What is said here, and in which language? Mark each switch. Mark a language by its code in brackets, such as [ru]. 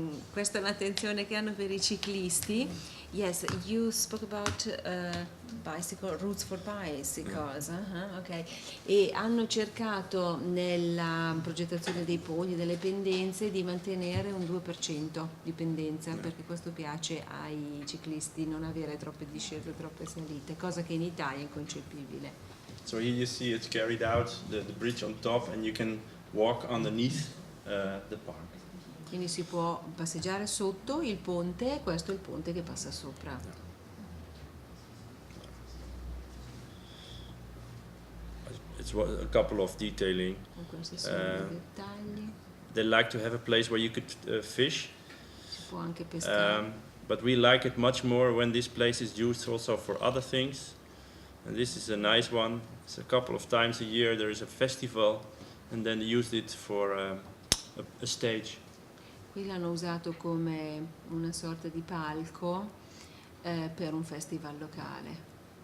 [it] Questa è un'attenzione che hanno per i ciclisti. [en] Yes, you spoke about bicycle routes for bicycles, ok. [it] E hanno cercato nella progettazione dei poggi, delle pendenze, di mantenere un 2% di pendenza, perché questo piace ai ciclisti, non avere troppe discese, troppe salite, cosa che in Italia è inconcepibile. [en] So here you see it's carried out, the bridge on top, and you can walk underneath the park. [it] Quindi si può passeggiare sotto il ponte, questo è il ponte che passa sopra. [en] It's a couple of detailing. [it] Questi sono i dettagli. [en] They like to have a place where you could fish, [it] Si può anche pescare. [en] but we like it much more when this place is used also for other things. And this is a nice one. It's a couple of times a year there is a festival, and then they used it for a stage. [it] Qui l'hanno usato come una sorta di palco per un festival locale.